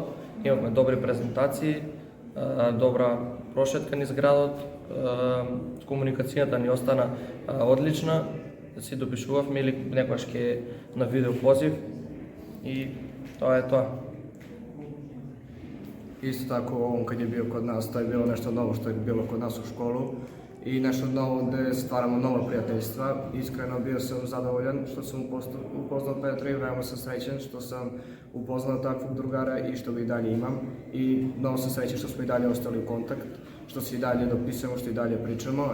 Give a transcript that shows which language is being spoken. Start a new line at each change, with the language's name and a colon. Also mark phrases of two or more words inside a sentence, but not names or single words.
Macedonian: Имавме добри презентации, добра прошетка низ градот, комуникацијата ни остана одлична, си допишувавме или некогаш ке на видео позив и тоа е тоа.
Serbian: Исто тако, он кад je bio kod nas, to je bilo nešto novo što je bilo kod nas u školu i nešto novo gde stvaramo nova prijateljstva. Iskreno bio sam zadovoljan što sam upoznao Petra i veoma sam srećen što sam upoznao takvog drugara i što ga i dalje imam. I mnogo sam srećen što smo i dalje ostali u kontakt, što se i dalje dopisujemo, što i dalje pričamo.